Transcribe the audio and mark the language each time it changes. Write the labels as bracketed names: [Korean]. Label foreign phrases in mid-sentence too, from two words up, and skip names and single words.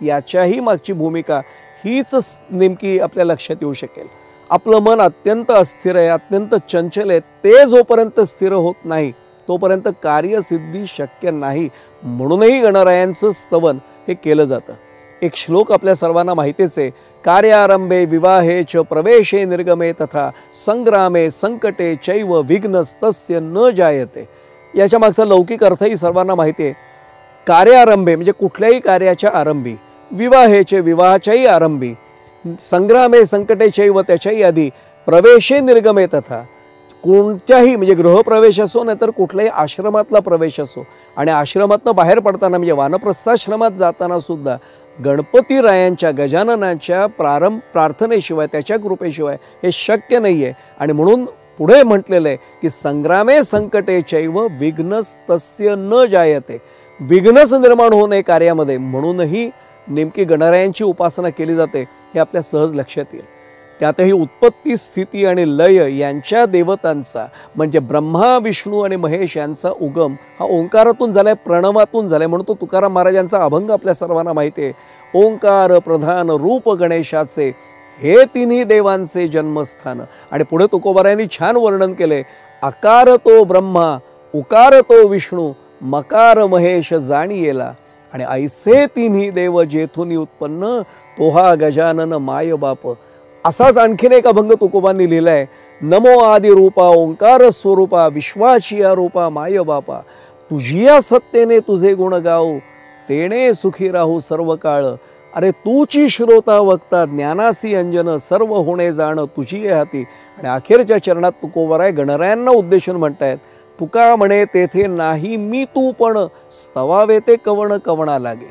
[Marathi] याच्याही मागची भूमिका हीच नेमकी आपल्या लक्षात येऊ शकेल. आपलं मन अत्यंत अस्थिर आहे, अत्यंत चंचल आहे. ते जोपर्यंत स्थिर होत नाही तोपर्यंत कार्यसिद्धी शक्य नाही. म्हणूनही गणरायांचं स्तवन हे केलं जातं. एक श्लोक आपल्या सर्वांना माहितीच आहे. [Sanskrit] कार्यारंभे विवाहे च प्रवेशे निर्गमे तथा संग्रामे संकटे चैव विघ्नस्तस्य न जायते. [Marathi] याच्या मागचा लौकिक अर्थही सर्वांना माहिती आहे. कार्यारंभे म्हणजे कुठल्याही कार्याच्या आरंभी, विवाहेचे विवाहाच्याही आरंभी, [Sanskrit] संग्रामे संकटे चैव [Marathi] त्याच्याही आधी, [Sanskrit] प्रवेशे निर्गमे तथा [Marathi] कोणत्याही म्हणजे गृहप्रवेश असो नाही तर कुठल्याही आश्रमातला प्रवेश असो, आणि आश्रमातनं बाहेर पडताना म्हणजे वानप्रस्थाश्रमात जाताना सुद्धा गणपती रायांच्या गजाननाच्या प्रार्थनेशिवाय, त्याच्या कृपेशिवाय हे शक्य नाही आहे. आणि म्हणून पुढे म्हटलेलं आहे की [Sanskrit] संग्रामे संकटे चैव विघ्नस्तस्य न जायते. [Marathi] विघ्नच निर्माण होऊ नये कार्यामध्ये, म्हणूनही नेमकी गणरायांची उपासना केली जाते हे आपल्या सहज लक्षात येईल. त्यातही उत्पत्ती स्थिती आणि लय यांच्या देवतांचा म्हणजे ब्रह्मा विष्णू आणि महेश यांचा उगम हा ओंकारातून झालाय, प्रणवातून झालाय. म्हणून तो तुकाराम महाराजांचा अभंग आपल्या सर्वांना माहिती आहे. ओंकार प्रधान रूप गणेशाचे, हे तिन्ही देवांचे जन्मस्थान. आणि पुढे तुकोबारायांनी छान वर्णन केले. अकार तो ब्रह्मा, उकार तो विष्णू, मकार महेश जाणीयेला. आणि ऐसे तिन्ही देव जेथून उत्पन्न, तो हा गजानन माय बाप. असाच आणखीन एक अभंग तुकोबांनी लिहिलाय. नमो आदि रूपा ओंकार स्वरूपा, विश्वाची रूपा माय बापा. तुझिया सत्तेने तुझे गुण गाऊ, तेणे सुखी राहू सर्व काळ. अरे तूची श्रोता वक्ता ज्ञानासी अंजन सर्व होणे जाण तुझी आहे हाती. आणि अखेरच्या चरणात तुकोबराय गणरायांना उद्देशून म्हणतायत, तुका म्हणे तेथे नाही मी तू पण स्तवावे ते कवण कवणा लागे.